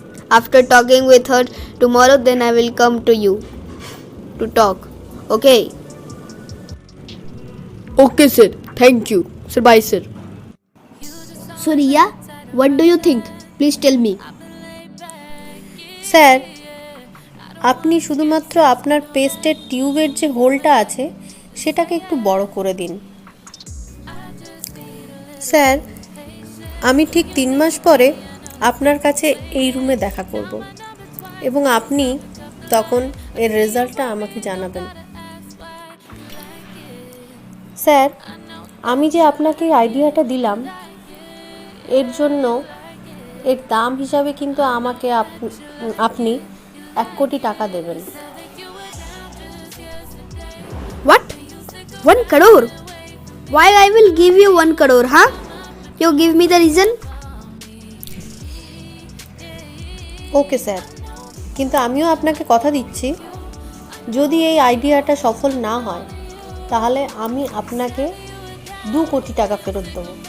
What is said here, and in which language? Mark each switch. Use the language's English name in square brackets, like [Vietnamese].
[English] After talking with her tomorrow, then I will come to you to talk. Okay? Okay, sir. Thank you. Sir, bye, sir. So Riya, what do you think? Please tell me. [Bangla] Sir, আপনি শুধুমাত্র আপনার পেস্টের টিউবের যে হোলটা আছে সেটাকে একটু বড় করে দিন। স্যার, আমি ঠিক 3 মাস পরে আপনার কাছে এই রুমে দেখা করব এবং আপনি তখন এর রেজাল্টটা আমাকে জানাবেন। স্যার, আমি যে আপনাকে আইডিয়াটা দিলাম এর জন্য এর দাম হিসাবে কিন্তু আমাকে আপনি 1 কোটি টাকা দেবেন। [English] What? 1 crore? Why I will give you 1 crore, huh? You give me the reason? [Bangla] Okay sir, কিন্তু আমিও আপনাকে কথা দিচ্ছি যদি এই আইডিয়াটা সফল না হয় তাহলে আমি আপনাকে 2 কোটি টাকা ফেরত দেব।